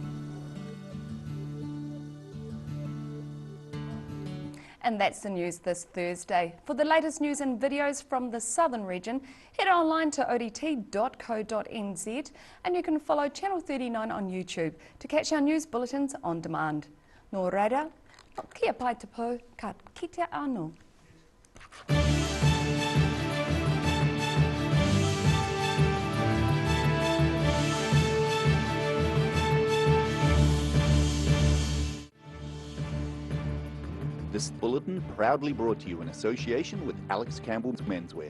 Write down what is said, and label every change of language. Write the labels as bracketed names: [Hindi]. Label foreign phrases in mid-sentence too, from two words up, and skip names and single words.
[English] And that's the news this Thursday. For the latest news and videos from the southern region, head online to odt.co.nz and you can follow Channel 39 on YouTube to catch our news bulletins on demand. [Māori] Nō reira, kia pai te pō, ka kitea anō. [English] This bulletin proudly brought to you in association with Alex Campbell's Menswear.